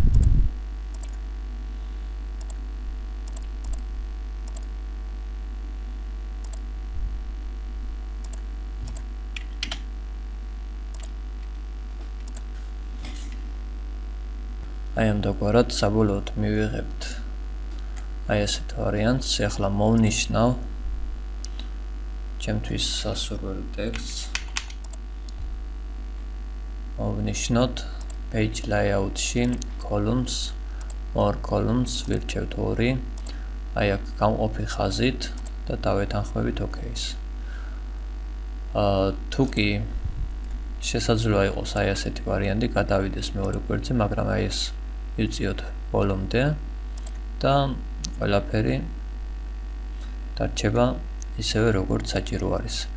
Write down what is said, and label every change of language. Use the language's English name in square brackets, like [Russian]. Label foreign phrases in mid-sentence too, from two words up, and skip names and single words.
[Georgian] აი ამ დაგვარად საბოლოოდ მივიღებთ აი ესეთ ვარიანტს. ახლა მოვნიშნავ ჩემთვის სასურველ ტექსტს. მოვნიშნოთ [English] page layout- [Georgian] ში [English] columns, more columns, [Georgian] ვირჩევთ 2. აი აქ გამყოფი ხაზით და დავეთანხმებით OK-ს. თუ კი შესაძლოა იყოს აი ასეთი ვარიანტი, გადავიდეს მეორე გვერდზე, მაგრამ აი ეს ვიწიოთ ბოლომდე და ყველაფერი დარჩება ისევე როგორც საჭირო არის.